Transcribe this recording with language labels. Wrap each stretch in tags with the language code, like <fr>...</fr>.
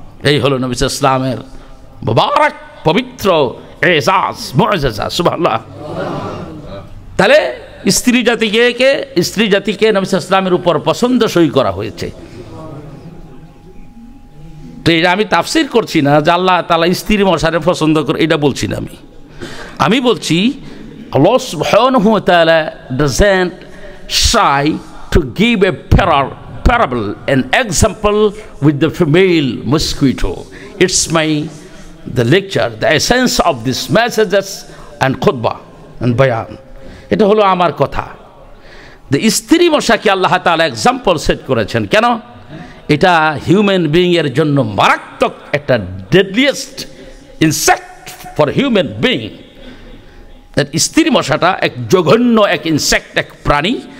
<bn>এই হলো নবী ইসলামের মুবারক পবিত্র এজাজ মুআজ্জাজা সুবহানাল্লাহ। তাহলে স্ত্রী জাতিকে নবী ইসলামের উপর পছন্দসই করা হয়েছে। তো এটা আমি তাফসীর করছি না যে আল্লাহ তাআলা স্ত্রী মশারে পছন্দ করে, এটা বলছি না। আমি বলছি</bn> <en>আল্লাহ সুবহানাহু ওয়া তাআলা doesn't shy to give a parable, an example with the female mosquito. It's the lecture, the essence of these messages and khutbah and bayan.</en> <bn>এটা হলো আমার কথা। the স্ত্রী মশাকে আল্লাহ তাআলা এক্সাম্পল সেট করেছেন কেন? এটা হিউম্যান বিইং এর জন্য মারাত্মক একটা</bn> <en>Deadliest insect for human being.</en> <bn>স্ত্রী মশাটা এক জঘন্য এক ইনসেক্ট, এক প্রাণী।</bn>